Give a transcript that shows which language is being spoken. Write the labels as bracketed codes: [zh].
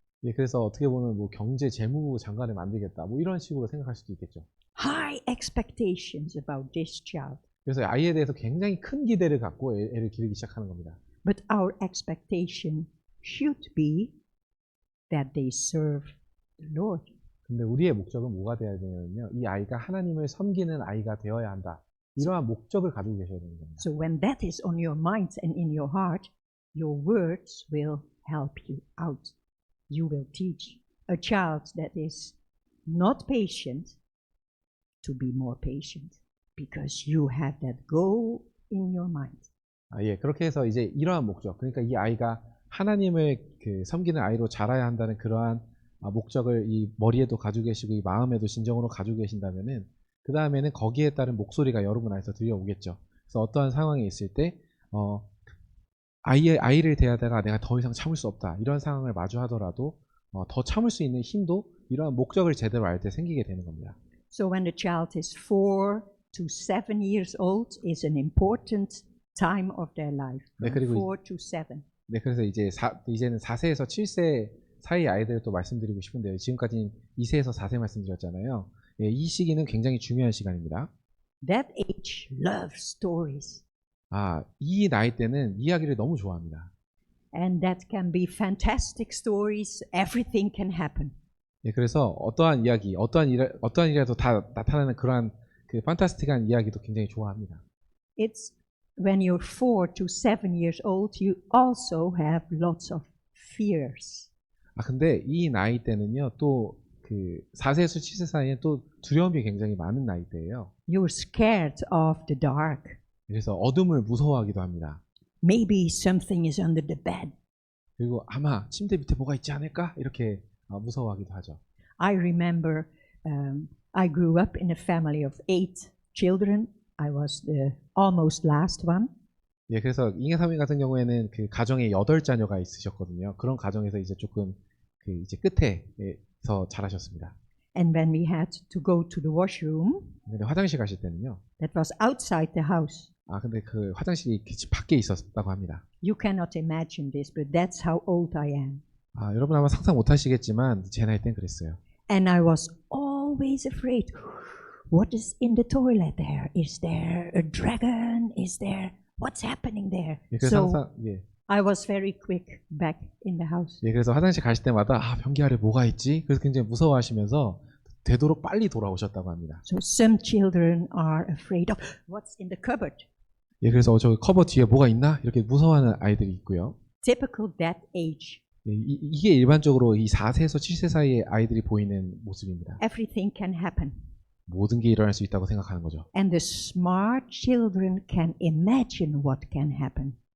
[ko] 예, 그래서 어떻게 보면 뭐 경제 재무 장관을 만들겠다 뭐 이런 식으로 생각할 수도 있겠죠. [en] High expectations about this child. [ko] 그래서 아이에 대해서 굉장히 큰 기대를 갖고 애를 기르기 시작하는 겁니다. [en] But our expectation should be that they serve the Lord. [ko] 근데 우리의 목적은 뭐가 되어야 되냐면요. 이 아이가 하나님을 섬기는 아이가 되어야 한다. 이러한 목적을 가지고 계셔야 되는 겁니다. [en] So when that is on your mind and in your heart, your words will help you out. You will teach a child that is not patient to be more patient because you have that goal in your mind. [ko] 예, 그렇게 해서 이제 이러한 목적, 그러니까 이 아이가 하나님을 섬기는 아이로 자라야 한다는 그러한 목적을 이 머리에도 가지고 계시고 이 마음에도 진정으로 가지고 계신다면은 그 다음에는 거기에 따른 목소리가 여러분 안에서 들려오겠죠. 그래서 어떠한 상황에 있을 때 아이를 대하다가 내가 더 이상 참을 수 없다 이런 상황을 마주하더라도 더 참을 수 있는 힘도 이러한 목적을 제대로 알 때 생기게 되는 겁니다. [en] So when the child is 4 to 7 years old is an important time of their life. [ko] 네, [en] From [ko] 그리고 [en] 4 to 7. [ko] 네, 그래서 이제는 4세에서 7세 사이 아이들을 또 말씀드리고 싶은데요. 지금까지는 2세에서 4세 말씀드렸잖아요. 예, 이 시기는 굉장히 중요한 시간입니다. [en] That age loves stories. [ko] 이 나이 때는 이야기를 너무 좋아합니다. [en] And that can be fantastic stories. Everything can happen. [ko] 예, 그래서 어떠한 일이라도 다 나타나는 그러한 그 판타스틱한 이야기도 굉장히 좋아합니다. [en] It's when you're 4 to 7 years old, you also have lots of fears. [ko] 근데 이 나이 때는요, 또 그 4세에서 7세 사이에 또 두려움이 굉장히 많은 나이 때예요. [en] You're scared of the dark. [ko] 그래서 어둠을 무서워하기도 합니다. [en] Maybe something is under the bed. [ko] 그리고 아마 침대 밑에 뭐가 있지 않을까? 이렇게 무서워하기도 하죠. [en] I remember I grew up in a family of 8 children. I was the almost last one. [ko] 예, 그래서 잉여사모님 같은 경우에는 그 가정에 8자녀가 있으셨거든요. 그런 가정에서 이제 조금 이제 끝에서 자라셨습니다. [en] And when we had to go to the washroom, [ko] 근데 화장실 가실 때는요. [en] that was outside the house. [ko] 근데 그 화장실이 집 밖에 있었다고 합니다. [en] You cannot imagine this, but that's how old I am. [ko] 여러분 아마 상상 못 하시겠지만 제 나이 땐 그랬어요. [en] And I was always afraid. What is in the toilet there? Is there a dragon? Is there what's happening there? [ko] 예, 그래서 [en] So [ko] 항상 [en] I was very quick back in the house. [ko] 예, 그래서 화장실 가실 때마다 변기 아래 뭐가 있지? 그래서 굉장히 무서워하시면서 되도록 빨리 돌아오셨다고 합니다. [en] So some children are afraid of what's in the cupboard. [ko] 예, 그래서 저 커버 뒤에 뭐가 있나? 이렇게 무서워하는 아이들이 있고요. [en] Typical that age. [ko] 예, 이게 일반적으로 이 4세에서 7세 사이의 아이들이 보이는 모습입니다. [en] Everything can happen. [ko] 모든 게 일어날 수 있다고 생각하는 거죠. [en] And the smart children can imagine what can happen.